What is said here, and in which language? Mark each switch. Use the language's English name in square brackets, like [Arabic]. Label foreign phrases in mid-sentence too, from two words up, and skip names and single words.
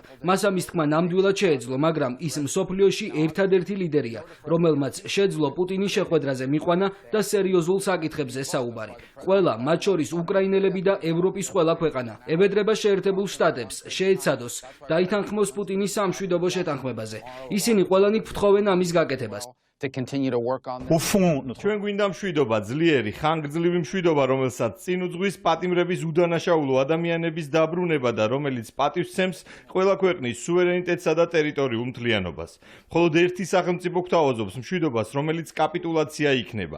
[Georgian] მას ამის თქმა ნამდვილად შეეძლო, მაგრამ ის მსოფლიოში ერთადერთი ლიდერია, რომელმაც შეძლო პუტინის შეხვედრაზე მიყვანა და სერიოზულ საკითხებზე საუბარი. ყველა, მათ შორის უკრაინელები და ევროპის ყველა ქვეყანა, ებედრება შეერთებულ შტატებს, შეეცადოს დაითანხმოს პუტინის სამშვიდობო შეთანხმებაზე. ისინი ყველანი გვთხოვენ ამის გაკეთებას. [English] to continue to work on [French] au fond [Georgian] ჩვენ გვინდა მშვიდობა, ძლიერი, ხანგრძლივი მშვიდობა, რომელსაც წინ უძღვის პატიმრების უდანაშაულო ადამიანების დაბრუნება და რომელიც პატივს ცემს ყველა ქვეყნის სუვერენიტეტსა და ტერიტორიულ მთლიანობას. მხოლოდ ერთი სახელმწიფო გვთავაზობს მშვიდობას, რომელიც კაპიტულაცია იქნება.